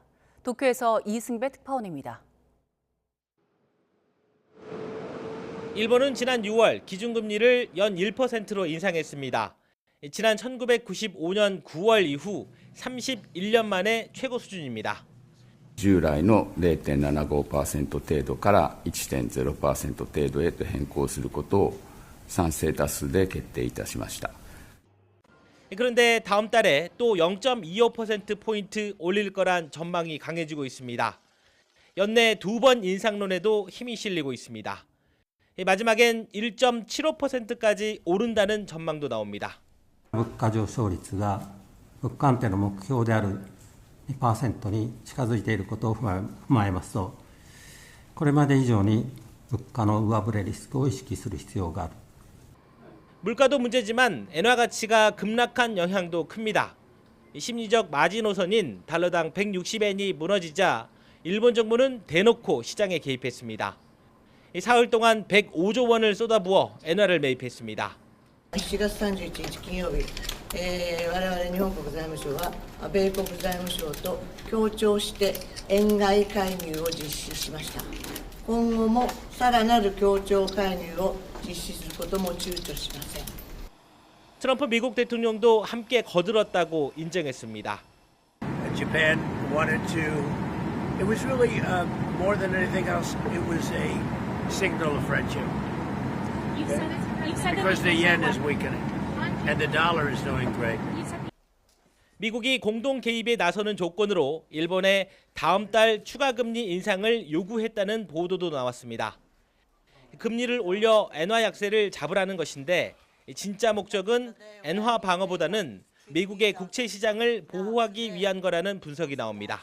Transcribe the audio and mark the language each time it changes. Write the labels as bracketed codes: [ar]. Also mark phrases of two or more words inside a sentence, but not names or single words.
[ko] 도쿄에서 이승배 특파원입니다. 일본은 지난 6월 기준금리를 연 1%로 인상했습니다. 지난 1995년 9월 이후 31년 만에 최고 수준입니다. [ja] 従来の 0.75% 程度から 1.0% 程度へと変更することを賛成多数で決定いたしました。 [ko] 그런데 다음 달에 또 0.25%포인트 올릴 거란 전망이 강해지고 있습니다. 연내 2번 인상론에도 힘이 실리고 있습니다. 마지막엔 1.75%까지 오른다는 전망도 나옵니다. [ja] 物価上昇率が物価安定の目標である 2% に近づいていることを踏まえますと、これまで以上に物価の上振れリスクを意識する必要がある。 [ko] 물가도 문제지만 엔화 가치가 급락한 영향도 큽니다. 심리적 마지노선인 달러당 160엔이 무너지자 일본 정부는 대놓고 시장에 개입했습니다. 사흘 동안 105조 원을 쏟아부어 엔화를 매입했습니다. [ja] 7 月31日金曜日、我々日本国財務省は米国財務省と協調して円買い介入を実施しました。今後もさらなる協調介入を実施することも躊躇しません。 [ko] 트럼프 미국 대통령도 함께 거들었다고 인정했습니다. [en] Japan wanted to. It was really more than anything else. It was a signal of friendship. Because the yen is weakening and the dollar is doing great. [ko] 미국이 공동 개입에 나서는 조건으로 일본에 다음 달 추가 금리 인상을 요구했다는 보도도 나왔습니다. 금리를 올려 엔화 약세를 잡으라는 것인데 진짜 목적은 엔화 방어보다는 미국의 국채 시장을 보호하기 위한 거라는 분석이 나옵니다.